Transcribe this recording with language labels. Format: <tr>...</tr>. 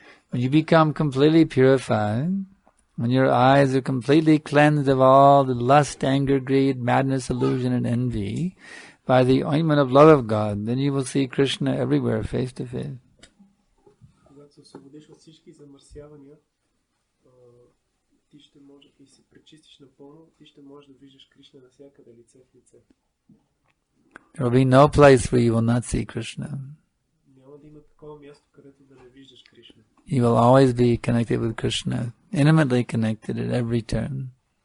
<en>When you become completely purified, when your eyes are completely cleansed of all the lust, anger, greed, madness, illusion, and envy, by the ointment of love of God, then you will see Krishna everywhere, face to face.</en> <bg>Когато се освободиш от всички замърсявания, ти ще можеш и се пречистиш напълно, ти ще можеш да виждаш Кришна навсякъде, лице в лице.</bg> <en>There will be no place where you will not see Krishna.</en> <bg>Няма да има такова място, където да не виждаш Кришна.</bg> <en>You will always be connected with Krishna, intimately connected at every turn.</en>